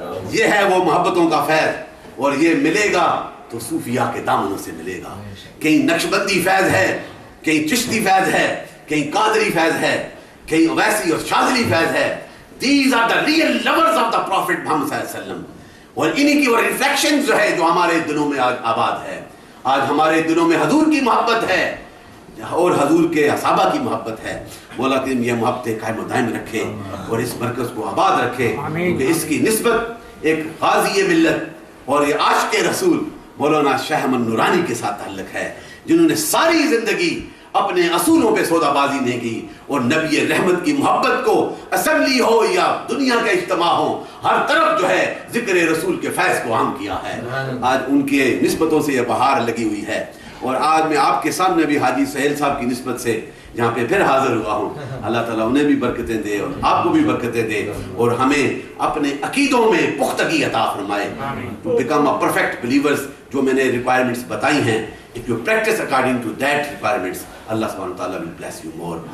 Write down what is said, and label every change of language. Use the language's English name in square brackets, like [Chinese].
[Urdu] یہ ہے وہ محبتوں کا فیض، اور یہ ملے گا تو صوفیاء کے دامنوں سے ملے گا. کہیں نقشبندی فیض ہے، کہیں چشتی فیض ہے، کہیں قادری فیض ہے، کہیں اویسی اور شاذلی فیض ہے. [English] These are the real lovers of the Prophet Muhammad صلی اللہ علیہ وسلم. [Urdu] اور انہی کی وہ ریفلیکشن جو ہے جو ہمارے دلوں میں آج آباد ہے. آج ہمارے دلوں میں حضور کی محبت ہے اور حضور کے صحابہ کی محبت ہے. مولا کریم یہ محبتیں قائم و دائم رکھے اور اس مرکز کو آباد رکھے، کیونکہ اس کی نسبت ایک غازی ملت اور یہ عاشق رسول مولانا شاہ احمد نورانی کے ساتھ تعلق ہے، جنہوں نے ساری زندگی اپنے اصولوں پہ سودا بازی نہیں کی اور نبی رحمت کی محبت کو، اسمبلی ہو یا دنیا کا اجتماع ہو، ہر طرف جو ہے ذکر رسول کے فیض کو عام کیا ہے. آج ان کے نسبتوں سے یہ بہار لگی ہوئی ہے. اور آج میں آپ کے سامنے بھی حاجی سہیل صاحب کی نسبت سے یہاں پہ پھر حاضر ہوا ہوں. اللہ تعالیٰ انہیں بھی برکتیں دے اور آپ کو بھی برکتیں دے، اور ہمیں اپنے عقیدوں میں پختگی عطا فرمائے. [English] to become a perfect believers، [Urdu] جو میں نے ریکوائرمنٹس بتائی ہیں، [English] if you practice according to that requirements، اللہ سبحانہ وتعالیٰ will bless you more.